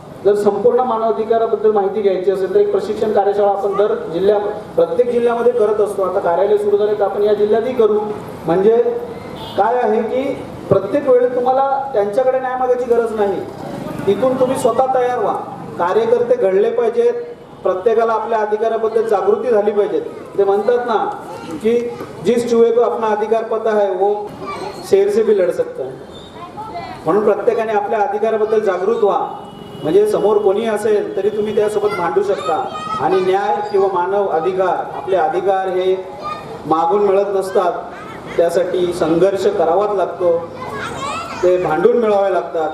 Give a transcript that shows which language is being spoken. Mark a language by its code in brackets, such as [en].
[mr] जर संपूर्ण मानवाधिकाराबद्दल माहिती घ्यायची असेल तर एक प्रशिक्षण कार्यशाळा आपण प्रत्येक जिल्ह्यामध्ये करत असतो. आता कार्यालय सुरू झाले तर आपण या जिल्ह्यातही करू. म्हणजे काय आहे की प्रत्येक वेळी तुम्हाला त्यांच्याकडे न्याय मागायची गरज नाही. तिथून तुम्ही स्वतः तयार व्हा. कार्यकर्ते घडले पाहिजेत. प्रत्येकाला आपल्या अधिकाराबद्दल जागृती झाली पाहिजे. ते म्हणतात ना की [hi] जिस चूहे को अपना अधिकार पता है वो शेर से भी लढ सकता है. [mr] म्हणून प्रत्येकाने आपल्या अधिकाराबद्दल जागृत व्हा. म्हणजे समोर कोणी असेल तरी तुम्ही त्यासोबत भांडू शकता. आणि न्याय किंवा मानव अधिकार आपले अधिकार हे मागून मिळत नसतात. त्यासाठी संघर्ष करावाच लागतो. ते भांडून मिळवावे लागतात.